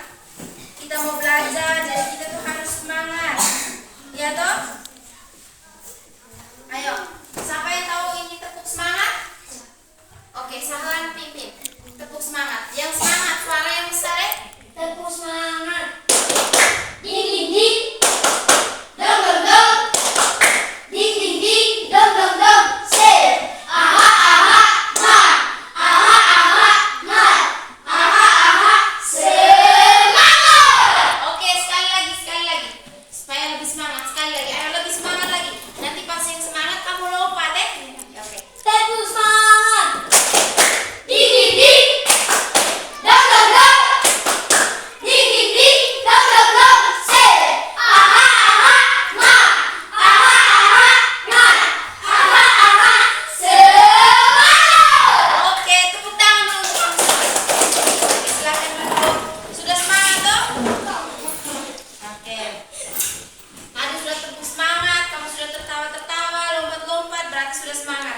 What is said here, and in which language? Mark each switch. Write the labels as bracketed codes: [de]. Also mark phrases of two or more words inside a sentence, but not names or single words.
[id] Kita mau belajar, jadi kita tuh harus semangat. Ya toh? Ayo, siapa yang tahu ini tepuk semangat? Oke, Sahlan pimpin. Tepuk semangat. Yang semangat, suara yang besar Tepuk semangat. Ding ding ding. Dong dong dong. Ding ding ding. Dong dong dong. Say. Aha aha ma. Aha aha ma. Aha aha semangat. Oke, sekali lagi. Supaya lebih semangat, sekali lagi. Ayo lebih semangat lagi. Nanti pas yang semangat kamu lompat Oke. Tepuk semangat. Ding ding ding. Dong dong dong. Ding ding ding. Dong dong dong. Say. Aha aha ma. Aha aha ma. Aha aha semangat. Oke, tepuk tangan dulu untuk kamu semua. Oke, silakan duduk. Sudah semangat toh? Oke. Tadi sudah tepuk semangat, kamu sudah tertawa-tertawa, lompat-lompat, berarti sudah semangat.